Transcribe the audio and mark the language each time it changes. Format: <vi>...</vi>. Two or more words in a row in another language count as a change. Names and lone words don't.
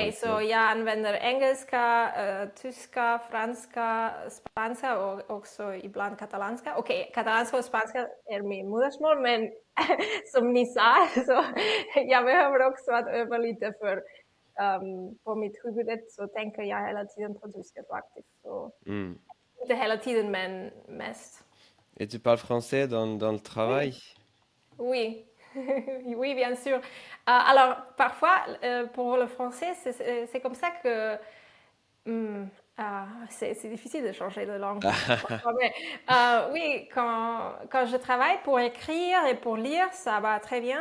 <sv>Okej, så jag använder engelska, tyska, franska, spanska och också ibland katalanska. Okej, katalanska och spanska är min modersmål, men som ni sa, så jag behöver också att öva lite för på mitt huvud så tänker jag hela tiden på tyska faktiskt. Så. Inte hela tiden, men mest.</sv> <fr>Et tu parles français dans le travail? Oui, oui, bien sûr. Alors, parfois, pour le français, c'est comme ça que... c'est difficile de changer de langue. Mais, oui, quand je travaille pour écrire et pour lire, ça va très bien.</fr>